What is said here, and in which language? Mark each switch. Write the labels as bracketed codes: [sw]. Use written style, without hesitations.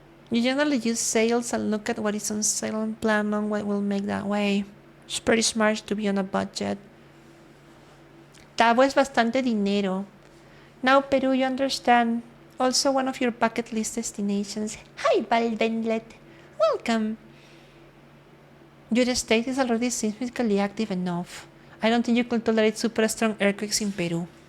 [en] You generally use sales and look at what is on sale and plan on what will make that way. It's pretty smart to be on a budget. [es] Tabo es bastante dinero. [en] Now, Peru, you understand. Also one of your bucket list destinations. Hi, Valdenlet. Welcome. Your state is already seismically active enough. I don't think you could tolerate super strong earthquakes in Peru.